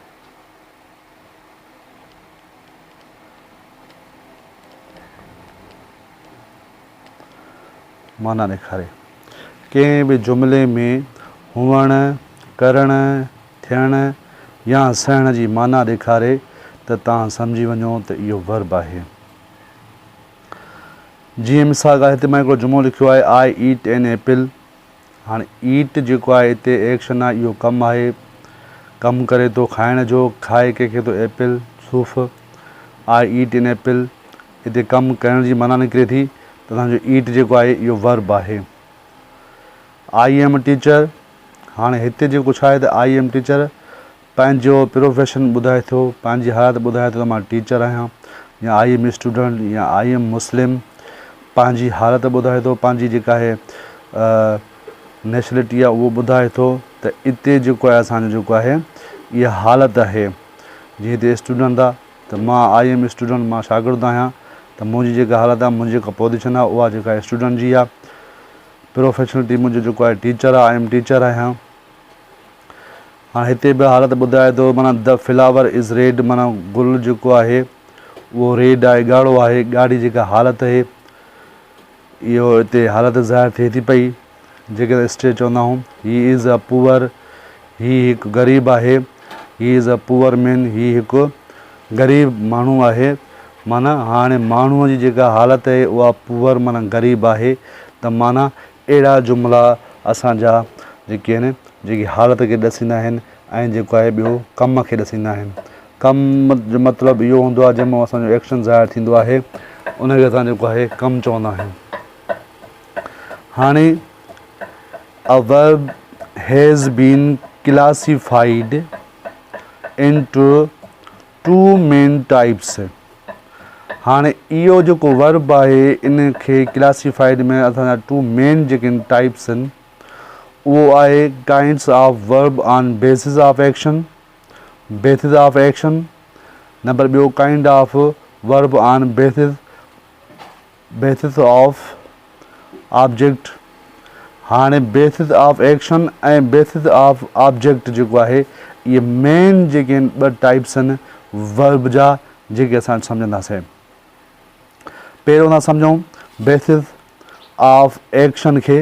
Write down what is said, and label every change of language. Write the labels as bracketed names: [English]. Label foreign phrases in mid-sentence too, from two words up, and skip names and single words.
[Sindhi] कंहिं बि जुमिले में हुअण करण थियण या सहण जी माना ॾेखारे त तव्हां सम्झी वञो त इहो वर्ब आहे। जीअं मिसाल आहे हिते मां हिकिड़ो जुमलो लिखियो आहे [English] I eat an apple. [Sindhi] हाणे ईट जेको आहे हिते एक्शन आहे, इहो कमु आहे, कमु करे थो खाइण जो, खाए कंहिंखे थो एपल सूफ़। [English] I eat an apple [Sindhi] हिते कमु करण जी माना निकिरे थी त तव्हांजो ईट जेको आहे इहो वर्ब आहे। [English] I am teacher. [Sindhi] हाणे हिते जेको छा आहे त [English] I am teacher [Sindhi] पंहिंजो प्रोफेशन ॿुधाए थो, पंहिंजी हालत ॿुधाए थो त मां टीचर आहियां, [English] या I am student या I am Muslim. [Sindhi] पंहिंजी हालत ॿुधाए थो, पंहिंजी जेका आहे नेशनलिटी आहे उहो ॿुधाए थो त हिते जेको आहे असांजो जेको आहे इहा हालत आहे। जीअं हिते स्टूडेंट आहे त मां [English] I am student, [Sindhi] मां शागिर्दु आहियां त मुंहिंजी जेका हालत आहे, मुंहिंजी जेका पोजीशन आहे उहा जेका आहे स्टूडेंट जी आहे। प्रोफेशनलिटी मुंहिंजो जेको आहे टीचर आहे, [English] I am teacher [Sindhi] आहियां। हाणे हिते बि हालत ॿुधाए थो, माना [English] the flower is red, [Sindhi] माना गुल जेको आहे उहो रेड आहे, ॻाढ़ो आहे। ॻाढ़ी जेका हालत आहे इहो हिते हालत ज़ाहिर थिए थी पई जेके स्टेट चवंदा आहियूं। [English] He is a poor, [Sindhi] ही हिकु ग़रीब आहे। [English] He is a poor man, [Sindhi] ही हिकु ग़रीब माण्हू आहे। माना हाणे माण्हूअ जी जेका हालत आहे उहा पुअर माना ग़रीब आहे। त माना अहिड़ा जुमिला असांजा जेके आहिनि जेकी हालत खे ॾसींदा आहिनि ऐं जेको आहे ॿियो कम खे ॾसींदा आहिनि। कम जो मतिलबु इहो हूंदो आहे जंहिंमें असांजो एक्शन ज़ाहिर थींदो आहे उनखे असां जेको आहे कमु चवंदा आहियूं। [English] हाणे a verb has been classified into two main types. [Sindhi] हाणे इहो जेको वर्ब आहे इन खे क्लासिफाइड में असांजा [English] two main [Sindhi] जेके टाइप्स आहिनि उहो आहे [English] kinds of verb on basis of action. नंबर ॿियो kind of verb on basis of object. [Sindhi] हाणे [English] basis of action [Sindhi] ऐं [English] basis of object [Sindhi] जेको आहे इहे मेन जेके ॿ टाइप्स आहिनि वर्ब जा जेके असां सम्झंदासीं। पहिरियों था सम्झूं [English] basis of action [Sindhi] खे।